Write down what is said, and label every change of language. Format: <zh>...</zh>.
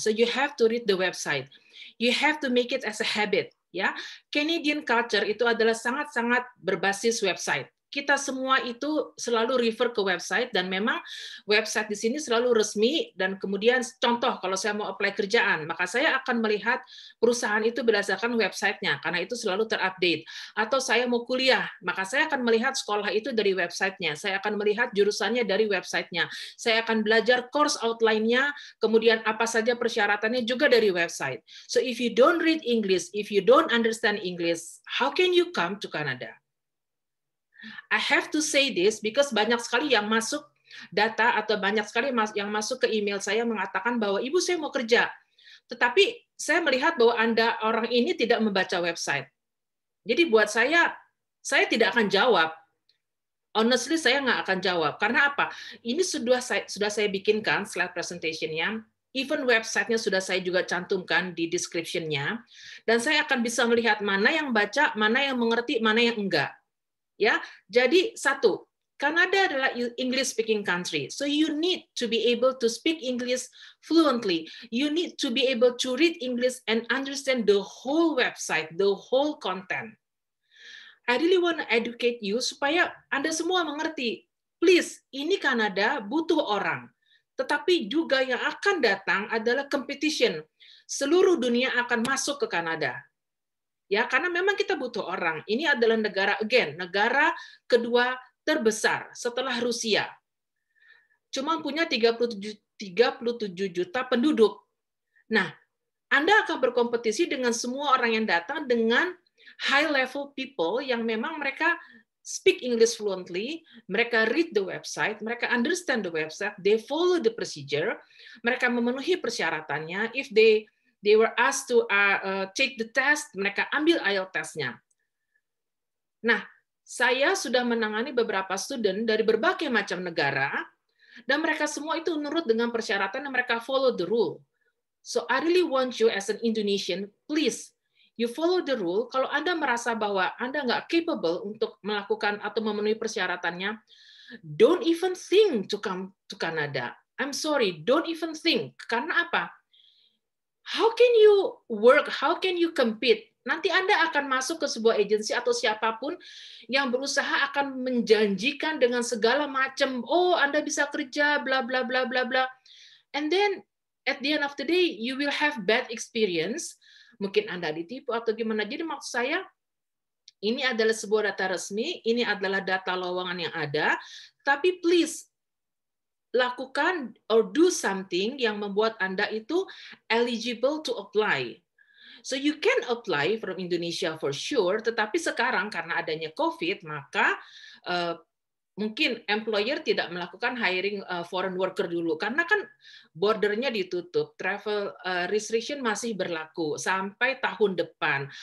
<en>So you have to read the website. You have to make it as a habit.</en> <id>Ya, Canadian culture itu adalah sangat-sangat berbasis website. Kita semua itu selalu refer ke website dan memang website di sini selalu resmi dan kemudian contoh kalau saya mau apply kerjaan, maka saya akan melihat perusahaan itu berdasarkan websitenya karena itu selalu terupdate. Atau saya mau kuliah, maka saya akan melihat sekolah itu dari websitenya. Saya akan melihat jurusannya dari websitenya. Saya akan belajar course outline-nya, kemudian apa saja persyaratannya juga dari website.</id> <en>So if you don't read English, if you don't understand English, how can you come to Canada? I have to say this because</en> <id>banyak sekali yang masuk data atau banyak sekali yang masuk ke email saya mengatakan bahwa Ibu saya mau kerja. Tetapi saya melihat bahwa Anda orang ini tidak membaca website. Jadi buat saya tidak akan jawab. Honestly, saya nggak akan jawab. Karena apa? Ini sudah saya bikinkan slide presentation-nya. Even website-nya sudah saya juga cantumkan di description-nya. Dan saya akan bisa melihat mana yang baca, mana yang mengerti, mana yang enggak. Ya, jadi satu, Kanada adalah English speaking country.</id> <en>So you need to be able to speak English fluently. You need to be able to read English and understand the whole website, the whole content. I really want to educate you</en> <id>supaya Anda semua mengerti. Please, ini Kanada butuh orang. Tetapi juga yang akan datang adalah competition. Seluruh dunia akan masuk ke Kanada. Ya, karena memang kita butuh orang. Ini adalah negara kedua terbesar setelah Rusia. Cuma punya 37 juta penduduk. Nah, Anda akan berkompetisi dengan semua orang yang datang dengan high level people yang memang mereka</id> <en>speak English fluently,</en> <id>mereka</id> <en>read the website,</en> <id>mereka</id> <en>understand the website, they follow the procedure,</en> <id>mereka memenuhi persyaratannya.</id> <en>If they were asked to take the test,</en> <id>mereka ambil IELTS testnya. Nah, saya sudah menangani beberapa student dari berbagai macam negara, dan mereka semua itu menurut dengan persyaratan dan mereka</id> <en>follow the rule. So I really want you as an Indonesian, please, you follow the rule.</en> <id>Kalau Anda merasa bahwa Anda nggak capable untuk melakukan atau memenuhi persyaratannya,</id> <en>don't even think to come to Canada. I'm sorry, don't even think.</en> <id>Karena apa?</id> <en>How can you work? How can you compete?</en> <id>Nanti Anda akan masuk ke sebuah agensi atau siapapun yang berusaha akan menjanjikan dengan segala macam, oh Anda bisa kerja, bla bla bla bla bla.</id> <en>And then at the end of the day, you will have bad experience.</en> <id>Mungkin Anda ditipu atau gimana. Jadi maksud saya, ini adalah sebuah data resmi, ini adalah data lowongan yang ada, tapi please, lakukan</id> <en>or do something</en> <id>yang membuat Anda itu</id> <en>eligible to apply. So you can apply from Indonesia for sure,</en> <id>tetapi sekarang karena adanya COVID, maka mungkin employer tidak melakukan hiring foreign worker dulu karena kan bordernya ditutup, travel restriction masih berlaku sampai tahun depan.</id>